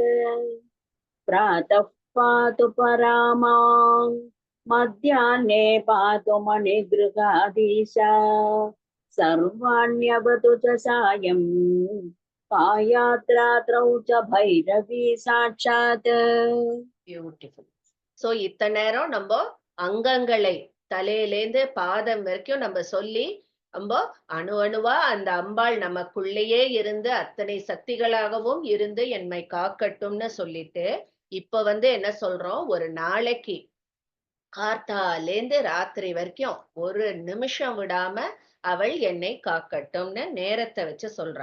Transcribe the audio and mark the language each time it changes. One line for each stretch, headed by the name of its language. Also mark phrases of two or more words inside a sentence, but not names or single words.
Sanskrit: प्रातः पातु परामां मध्याह्ने पातु मणिगृहाधीशा. सर्वाण्यवतु च सायम्. पायाद्रात्रौ च भैरवी साक्षात्.
Tamil: பியூட்டிஃபுல். சோ இத்தனை நேரம் நம்ம அங்கங்களை தலையிலேந்து பாதம் வரைக்கும் நம்ம சொல்லி ரொம்ப அணு அணுவா அந்த அம்பாள் நமக்குள்ளேயே இருந்து அத்தனை சக்திகளாகவும் இருந்து என்னை காக்கட்டும்னு சொல்லிட்டு இப்ப என்ன சொல்றோம், ஒரு நாளைக்கு காத்தாலேந்து ராத்திரி வரைக்கும் ஒரு நிமிஷம் விடாம அவள் என்னை காக்கட்டும்னு நேரத்தை வச்சு சொல்றா.